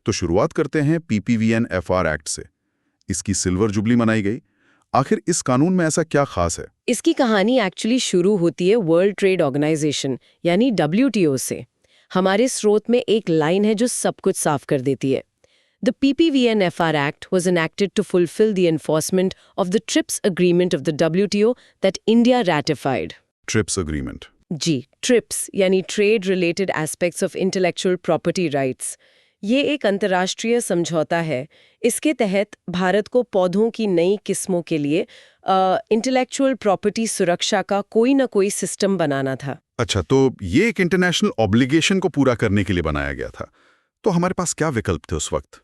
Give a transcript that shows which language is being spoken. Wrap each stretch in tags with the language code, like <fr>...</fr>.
<hi>तो शुरुआत करते हैं PPVNFR एक्ट से। इसकी सिल्वर जुबली मनाई गई। आखिर इस कानून में ऐसा क्या खास है? इसकी कहानी एक्चुअली शुरू होती है वर्ल्ड ट्रेड ऑर्गेनाइजेशन यानी WTO से। हमारे स्रोत में एक लाइन है जो सब कुछ साफ कर देती है।</hi> <en>The PPVNFR Act was enacted to fulfill the enforcement of the TRIPS agreement of the WTO that India ratified. TRIPS agreement.</en> <hi>Ji, TRIPS यानी Trade Related Aspects of Intellectual Property Rights। ये एक अंतर्राष्ट्रीय समझौता है। इसके तहत भारत को पौधों की नई किस्मों के लिए इंटेलेक्चुअल प्रॉपर्टी सुरक्षा का कोई ना कोई सिस्टम बनाना था। अच्छा, तो ये एक इंटरनेशनल ऑब्लिगेशन को पूरा करने के लिए बनाया गया था। तो हमारे पास क्या विकल्प थे उस वक्त?</hi>